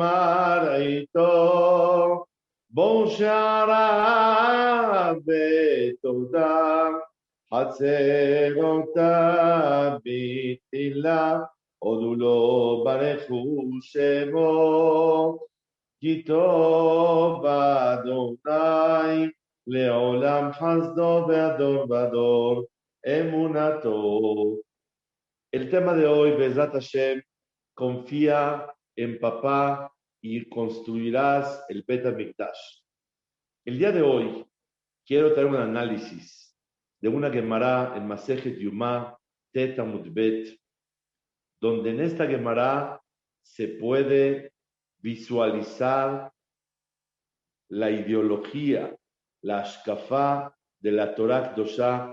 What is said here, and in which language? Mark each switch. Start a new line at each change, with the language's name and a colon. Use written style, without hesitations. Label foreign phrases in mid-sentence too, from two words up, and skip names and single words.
Hebrew: מרעיתו, בואו שעריו בתודה, חצרותיו בתהילה, הודו לו ברכו שמו, כי טוב אדוני לעולם חסדו והדור ודור emunato.
Spanish: El tema de hoy,
Hebrew: בעזרת השם,
Spanish: confía en papá y construirás el Bet HaMikdash. El día de hoy quiero traer un análisis de una Gemara en Masejet Yumá,
Hebrew: ט עמוד ב,
Spanish: donde en esta Gemara se puede visualizar la ideología, la ashkafá de la
Hebrew: תורה קדושה.